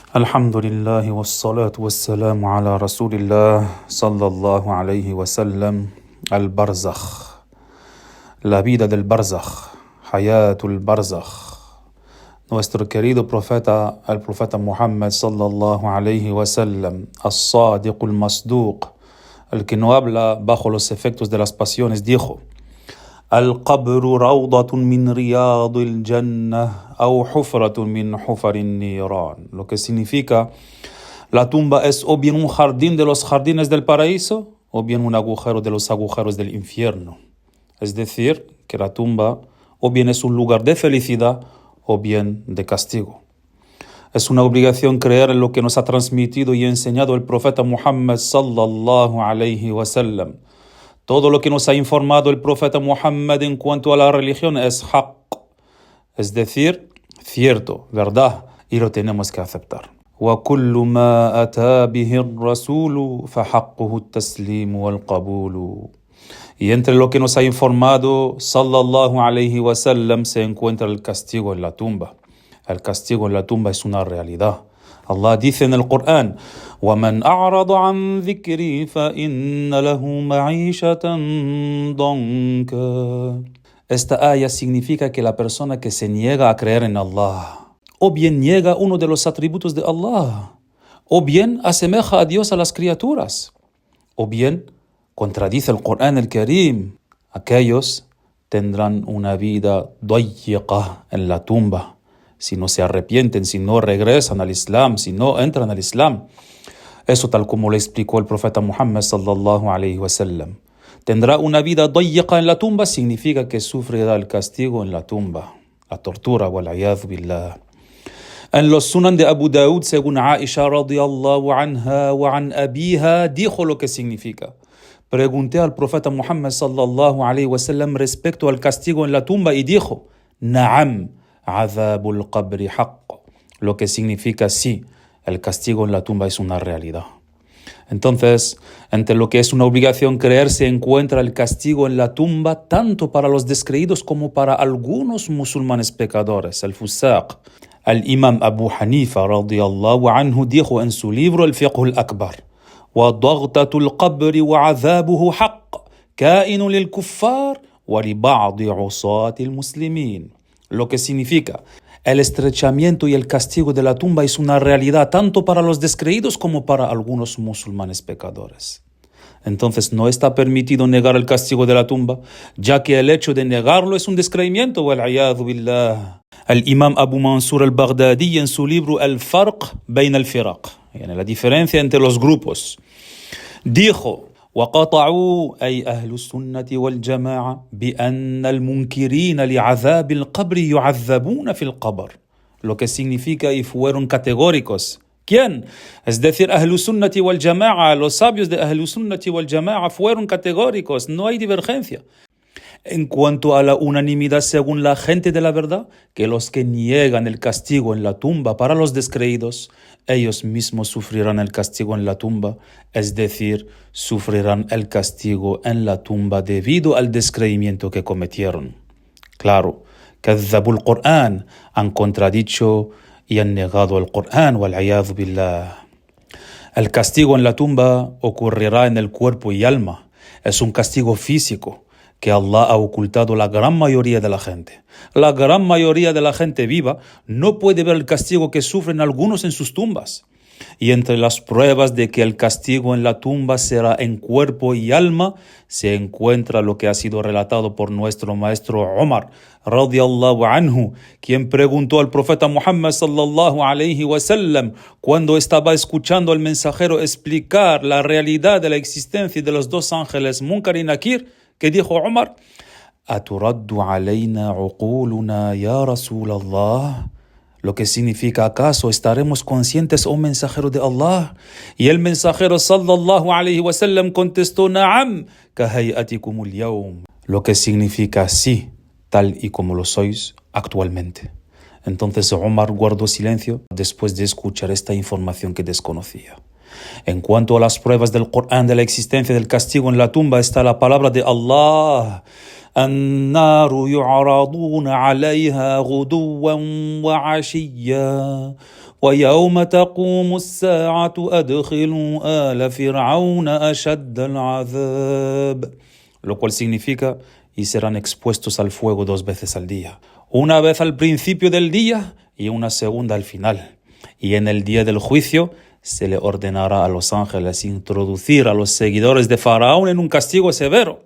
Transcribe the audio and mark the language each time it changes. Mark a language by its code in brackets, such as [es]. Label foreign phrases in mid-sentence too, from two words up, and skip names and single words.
[ar] الحمد لله والصلاة والسلام على رسول الله صلى الله عليه وسلم. البرزخ, [es] la vida del barzakh, [ar] حياة البرزخ. [es] Nuestro querido profeta, el profeta Muhammad [ar] صلى الله عليه وسلم, الصادق المصدوق, [es] el que no habla bajo los efectos de las pasiones, dijo: [ar] القبر روضة من رياض الجنة أو حفرة من حفر النار. [es] Lo que significa, la tumba es o bien un jardín de los jardines del paraíso o bien un agujero de los agujeros del infierno. Es decir, que la tumba o bien es un lugar de felicidad o bien de castigo. Es una obligación creer en lo que nos ha transmitido y enseñado el profeta Muhammad [ar] صلى الله عليه وسلم. [es] Todo lo que nos ha informado el profeta Muhammad en cuanto a la religión es haqq, es decir, cierto, verdad, y lo tenemos que aceptar. [ar] وَكُلُّ مَا أَتَى بِهِ الرَّسُولُ فَحَقُّهُ التَّسْلِيمُ وَالْقَبُولُ. [es] Y entre lo que nos ha informado [ar] صلى الله عليه وسلم [es] se encuentra el castigo en la tumba. El castigo en la tumba es una realidad. Allah dice en el Corán: [ar] وَمَنْ أَعْرَضَ عَنْ ذِكْرِي فَإِنَّ لَهُ مَعِيشَةً ضَنْكًا. [es] Esta ayah significa que la persona que se niega a creer en Allah, o bien niega uno de los atributos de Allah, o bien asemeja a Dios a las criaturas, o bien contradice el Corán el Karim, aquellos tendrán una vida dayiqa en la tumba. Si no se arrepienten, si no regresan al Islam, si no entran al Islam. Eso tal como lo explicó el profeta Muhammad [ar] صلى الله عليه وسلم. [es] Tendrá una vida dayiqa en la tumba significa que sufrirá el castigo en la tumba, la tortura, [ar] والعياذ بالله. [es] En los sunan de Abu Daud, según Aisha [ar] رضي الله عنها وعن أبيها, [es] dijo lo que significa. Pregunté al profeta Muhammad [ar] صلى الله عليه وسلم [es] respecto al castigo en la tumba y dijo: [ar] نعم، عذاب القبر حق, [es] lo que significa sí, el castigo en la tumba es una realidad. Entonces, entre lo que es una obligación creer se encuentra el castigo en la tumba tanto para los descreídos como para algunos musulmanes pecadores, el fusaq. El imam Abu Hanifa [ar] رضي الله عنه [es] dijo en su libro el Fiqh al-Akbar: [ar] وَضَغْطَةُ الْقَبْرِ وَعَذَابُهُ حَقٌّ كَائِنٌ لِلْكُفَّارِ وَلِبَعْضِ عُصَاةِ الْمُسْلِمِينَ. [es] Lo que significa, el estrechamiento y el castigo de la tumba es una realidad tanto para los descreídos como para algunos musulmanes pecadores. Entonces no está permitido negar el castigo de la tumba, ya que el hecho de negarlo es un descreimiento. [ar] والعياذ بالله. [es] El imam Abu Mansur al-Baghdadi en su libro Al-Farq bayn al-Firaq, la diferencia entre los grupos, dijo: [ar] وقطعوا أي أهل السنة والجماعة بأن المنكرين لعذاب القبر يعذبون في القبر. [es] Lo que significa, y fueron categóricos. ¿Quién? Es decir, [ar] أهل السنة والجماعة, [es] los sabios de [ar] أهل السنة والجماعة [es] fueron categóricos, no hay divergencia. En cuanto a la unanimidad según la gente de la verdad, que los que niegan el castigo en la tumba para los descreídos, ellos mismos sufrirán el castigo en la tumba, es decir, sufrirán el castigo en la tumba debido al descreimiento que cometieron. Claro, [ar] كذبوا القرآن, [es] han contradicho y han negado el Qur'an, [ar] والعياذ بالله. [es] El castigo en la tumba ocurrirá en el cuerpo y alma. Es un castigo físico que Allah ha ocultado a la gran mayoría de la gente. La gran mayoría de la gente viva no puede ver el castigo que sufren algunos en sus tumbas. Y entre las pruebas de que el castigo en la tumba será en cuerpo y alma, se encuentra lo que ha sido relatado por nuestro maestro Umar [ar] رضي الله عنه, [es] quien preguntó al profeta Muhammad [ar] صلى الله عليه وسلم [es] cuando estaba escuchando al mensajero explicar la realidad de la existencia de los dos ángeles Munkar y Nakir, que dijo Umar: [ar] ¿أترد علينا عقولنا يا رسول الله? [es] Lo que significa, ¿acaso estaremos conscientes, oh mensajero de Allah? Y el mensajero [ar] صلى الله عليه وسلم [es] contestó: [ar] نعم، كحياتكم اليوم. [es] Lo que significa sí, tal y como lo sois actualmente. Entonces Umar guardó silencio después de escuchar esta información que desconocía. En cuanto a las pruebas del Corán de la existencia del castigo en la tumba está la palabra de Allah: [ar] النار يعرضون عليها غدوا وعشيا وَيَوْمَ تَقُومُ السَّاعَةُ أَدْخِلُوا آلَ فِرْعَوْنَ أَشَدَّ الْعَذَابِ. [es] Lo cual significa, y serán expuestos al fuego 2 veces al día. Una vez al principio del día y una segunda al final. Y en el día del juicio se le ordenará a los ángeles introducir a los seguidores de Faraón en un castigo severo.